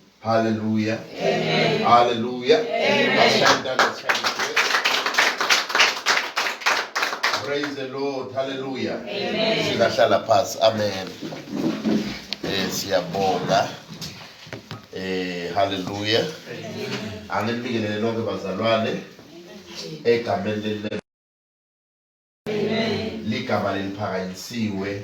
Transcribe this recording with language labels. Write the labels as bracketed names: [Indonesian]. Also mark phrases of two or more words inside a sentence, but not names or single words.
[English] Hallelujah. Amen. Hallelujah. Amen. Let's praise the Lord. [Swati] Hallelujah. Amen. Singahlala phansi. Amen. Siyabonga. Hallelujah. Anginikelele lonke bazalwane egameni leli. Ligama leliphakanyisiwe.